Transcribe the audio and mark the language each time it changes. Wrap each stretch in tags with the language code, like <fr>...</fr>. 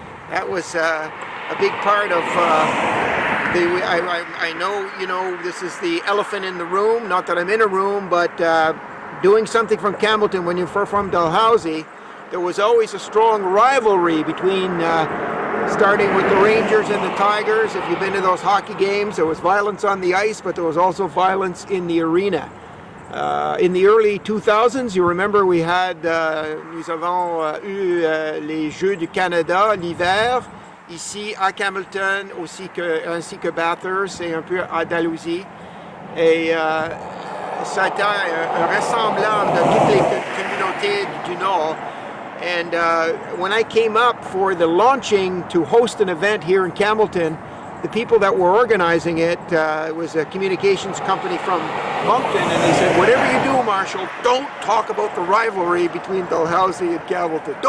<en>That was a big part of I know, you know, this is the elephant in the room, not that I'm in a room, but doing something from Campbellton when you're from Dalhousie, there was always a strong rivalry between starting with the Rangers and the Tigers. If you've been to those hockey games, there was violence on the ice, but there was also violence in the arena. In the early 2000s, you remember we had,</en> <fr>nous avons eu les Jeux du Canada l'hiver, ici à Campbellton, ainsi que Bathurst et un peu à Dalhousie. Et ça a été un rassemblement de toutes les communautés du Nord.</fr> <en>And when I came up for the launching to host an event here in Campbellton, the people that were organizing it, it was a communications company from Moncton, and they said, whatever you do, Marshall, don't talk about the rivalry between Dalhousie and Campbellton.</en>